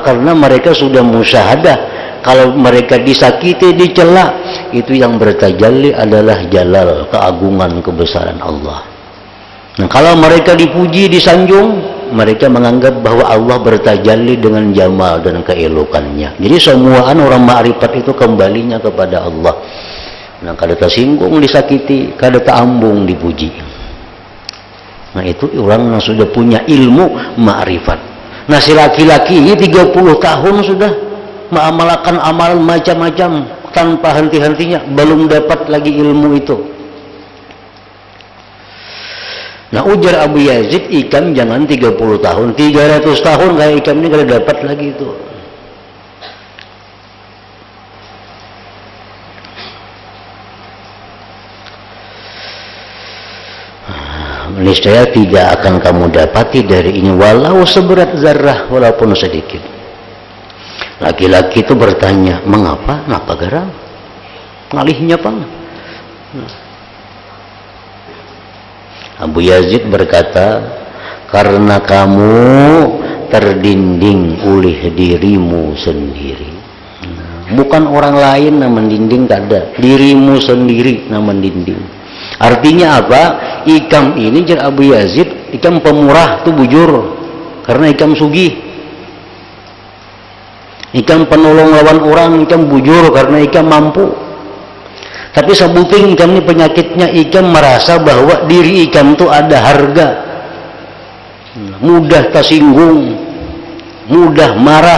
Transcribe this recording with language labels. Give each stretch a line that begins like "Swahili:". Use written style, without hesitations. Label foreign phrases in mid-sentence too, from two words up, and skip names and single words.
Indonesian: Karena mereka sudah musyahadah. Kalau mereka disakiti, dicela, itu yang bertajalli adalah jalal, keagungan, kebesaran Allah. Nah, kalau mereka dipuji, disanjung, mereka menganggap bahwa Allah bertajalli dengan jamal dan keelokannya. Jadi semuaan orang ma'rifat itu kembalinya kepada Allah.
Banjar: Nah, kada tersinggung disakiti, kada teambung dipuji.
Indonesian: Nah, itu orang yang sudah punya ilmu ma'rifat. Nah, si laki-laki ini 30 tahun sudah mengamalkan amalan macam-macam tanpa henti-hentinya, belum dapat lagi ilmu itu.
Banjar: Nah, ujar Abu Yazid, ikam jangan 30 tahun, 300 tahun kayak ikam ini kada dapat lagi itu.
Indonesian: Niscaya tidak akan kamu dapati dari ini walau seberat zarrah, walaupun sedikit. Laki-laki itu bertanya, mengapa?
Banjar: Napa garang? Ngalihnya pang.
Indonesian: Abu Yazid berkata, karena kamu terdinding oleh dirimu sendiri. Bukan orang lain yang mendinding, kada. Dirimu sendiri yang mendinding. Artinya apa?
Banjar: Ikam ini, jar Abu Yazid, ikam pemurah tuh bujur. Karena ikam sugih. Ikam penolong lawan orang, ikam bujur karena ikam mampu. Tapi sebuting ikam ini penyakitnya, ikam merasa bahwa diri ikam itu ada harga, mudah tersinggung, mudah marah.